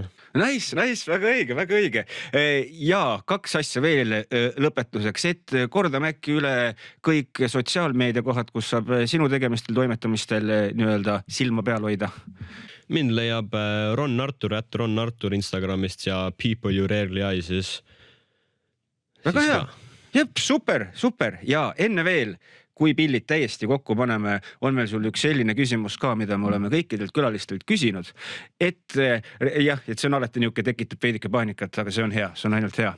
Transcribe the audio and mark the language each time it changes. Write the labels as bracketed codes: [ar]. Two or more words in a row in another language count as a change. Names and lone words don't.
[et] Nice, väga õige. Ja 2 asja veel lõpetuseks, et kordame äkki üle kõik sotsiaalmeedia kohad, kus saab sinu tegemistel, toimetamistel nii-öelda silma peal hoida. Mind leiab Ron Artur Instagramist ja [en] People you rarely eye [et] siis. Väga hea. Jep, super. Ja enne veel, kui pillid täiesti kokku paneme, on meil sul üks selline küsimus ka, mida me oleme kõikidelt külalistelt küsinud. Et see on alati niuke tekitab veidike paanikat, aga see on hea, see on ainult hea.